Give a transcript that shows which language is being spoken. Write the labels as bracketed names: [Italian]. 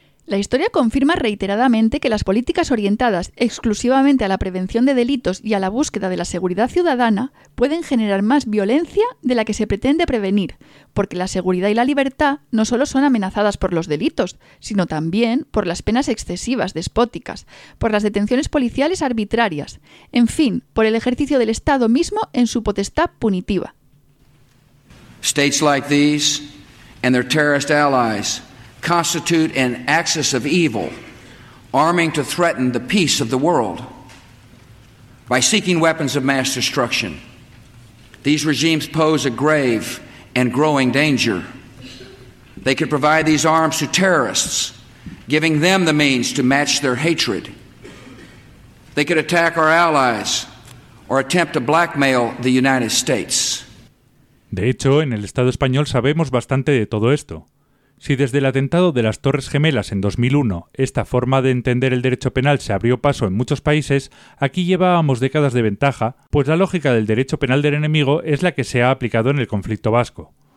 [Spanish] La historia confirma reiteradamente que las políticas orientadas exclusivamente a la prevención de delitos y a la búsqueda de la seguridad ciudadana pueden generar más violencia de la que se pretende prevenir, porque la seguridad y la libertad no solo son amenazadas por los delitos, sino también por las penas excesivas, despóticas, por las detenciones policiales arbitrarias, en fin, por el ejercicio del Estado mismo en su potestad punitiva. [English] States like these and their terrorist allies constitute an axis of evil, arming to threaten the peace of the world. By seeking weapons of mass destruction, these regimes pose a grave and growing danger. They could provide these arms to terrorists, giving them the means to match their hatred. They could attack our allies or attempt to blackmail the United States. [Spanish] De hecho, en el Estado español sabemos bastante de todo esto. Si desde el atentado de las Torres Gemelas en 2001 esta forma de entender el derecho penal se abrió paso en muchos países, aquí llevábamos décadas de ventaja, pues la lógica del derecho penal del enemigo es la que se ha aplicado en el conflicto vasco.